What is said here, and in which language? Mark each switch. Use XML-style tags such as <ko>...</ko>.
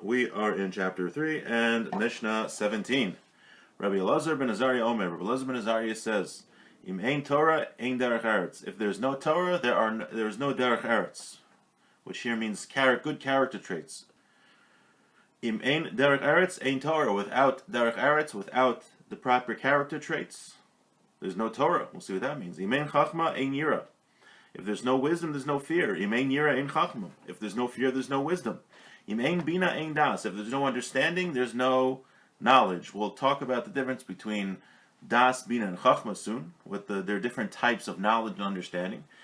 <en>We are in chapter 3 and Mishnah 17. Rabbi Elazar ben Azariah Omer. Rabbi Elazar ben Azariah says,</en> <he>"Im ein Torah, ein derech eretz."</he> <en>If there's no Torah, there is no derech eretz, which here means good character traits.</en> <he>Im ein derech eretz, ein Torah.</he> <en>Without derech eretz, without the proper character traits, there's no Torah. We'll see what that means.</en> <he>Im ein chachma, ein yira.</he> <en>If there's no wisdom, there's no fear.</en> <he>Im ein yira, ein chachma.</he> <en>If there's no fear, there's no wisdom.</en> <he>Im ein bina, ein das.</he> <en>If there's no understanding, there's no knowledge. We'll talk about the difference between das, bina, and chachma soon, with their different types of knowledge and understanding.</en>